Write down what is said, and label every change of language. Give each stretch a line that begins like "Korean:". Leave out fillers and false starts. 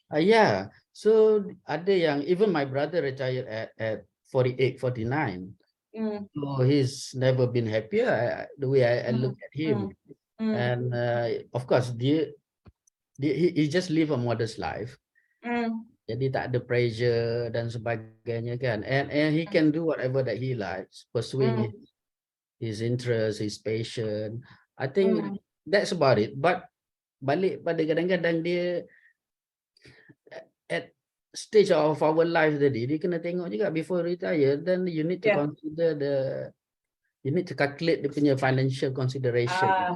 English: Yeah. So
Malay: ada yang
English: even my brother retired at 48, 49. So he's never been happier the way I look at him. And of course he just live a modest life.
Malay: Jadi tak ada pressure dan sebagainya kan.
English: And he can do whatever that he likes, pursuing his interest, his passion. I think that's about it. But
Malay: balik pada kadang-kadang dia
English: at stage of our life tadi,
Malay: dia kena tengok juga
English: before retire, then you need to consider you need to calculate
Malay: dia punya
English: financial consideration.